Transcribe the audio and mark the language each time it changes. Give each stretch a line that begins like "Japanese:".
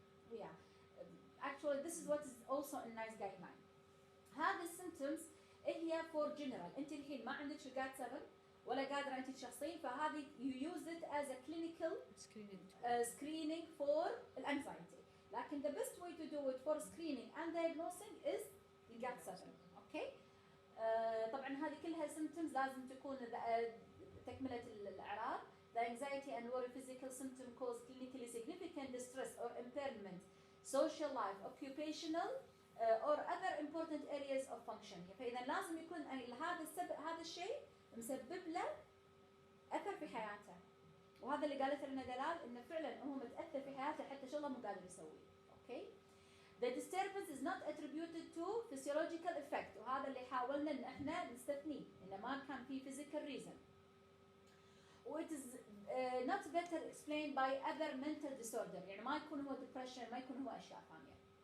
English: Yeah, actually this is what is also a nice guideline.
Arabic: هذه السيمبتومز هي فور جنرال. انت الحين ما عندك الجاد 7 ولا قادره انت تشخصين فهذه
English: you use it as a clinical screening for
Arabic: الانكزايتي. لكن
English: the best way to do it for screening and diagnosing is the GAD 7.
Arabic: اوكي طبعا هذه كلها symptoms لازم تكون تكمله الاعراض.
English: The anxiety and worry physical symptom cause clinically significant distress or impairment, social life, occupational or other important areas of function.
Arabic: فإذا لازم يكون هذا الشيء مسبب له أثر في حياته. وهذا اللي قالته لنا دلال إنه فعلا هو متأثر في حياته حتى شغله مو قادر يسويه.
English: Okay. The disturbance is not attributed to physiological effect
Arabic: وهذا اللي حاولنا إن إحنا نستثنيه إنه ما كان في
English: physical reason. It is not better explained by other mental disorder.
Arabic: يعني ما يكون هو depression، ما يكون هو أشياء ثانية.